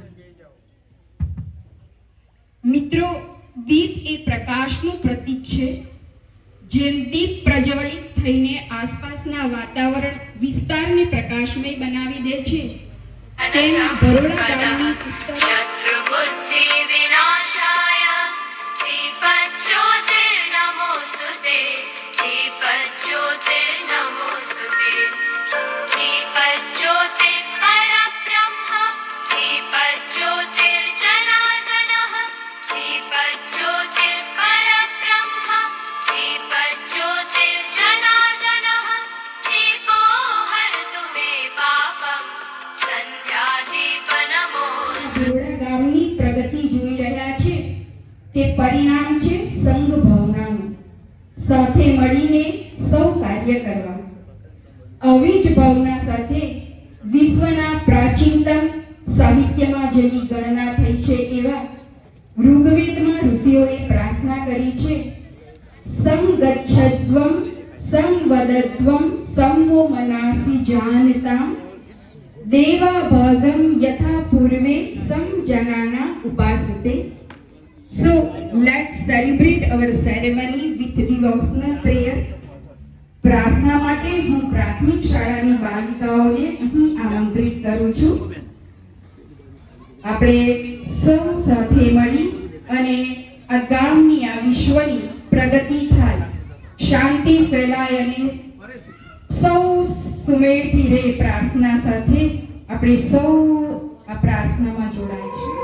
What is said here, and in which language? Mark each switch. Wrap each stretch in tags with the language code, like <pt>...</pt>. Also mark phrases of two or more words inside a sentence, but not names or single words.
<gu>મિત્રો, દીપ એ પ્રકાશનું પ્રતીક છે. જેમ દીપ પ્રજ્વલિત થઈને આસપાસના વાતાવરણ વિસ્તારને પ્રકાશમય બનાવી દે છે, તેમ બરોડા ગામની ઉત્તર</gu> <sa>शत्रुबुद्धि विनाशाय दीपज्योतिर्नमोस्तुते दीपज्योतिर्नमोस्तुते दीपज्योतिर्परब्रह्म दीपज्योतिर्जनार्दनः दीपज्योतिर्परब्रह्म दीपज्योतिर्जनार्दनः दीपो हरतु मे पापम् संध्यादीपनमोऽस्तु.</sa> <gu>બરોડા ગામની પ્રગતિ જોઈ રહ્યા છે તે પરિણામ છે સંઘ ભાવનાનું. સાથે મળીને સૌ કાર્ય કરવા. આવી જ ભાવના સાથે વિશ્વના પ્રાચીનતમ સાહિત્યમાં જેની ગણના થઈ છે એવા ઋગ્વેદમાં ઋષિઓએ પ્રાર્થના કરી છે,</gu> <sa>સંગચ્છદ્વમ સંવદદ્વમ સંવો મનાસી જાનતામ દેવા ભાગમ યથા પૂર્વે સમજનાના ઉપાસતે.</sa> <en>So let's celebrate our ceremony with devotional prayer.</en> <gu>પ્રાર્થના માટે હું પ્રાથમિક શાળાની બાલિકાઓને અહીં આમંત્રિત કરું છું. આપણે સૌ સાથે મળી અને આ ગામની, આ વિશ્વની પ્રગતિ થાય, શાંતિ ફેલાય અને સૌ સુમેળથી રહે, પ્રાર્થના સાથે આપણે સૌ આ પ્રાર્થનામાં જોડાઈશું.</gu>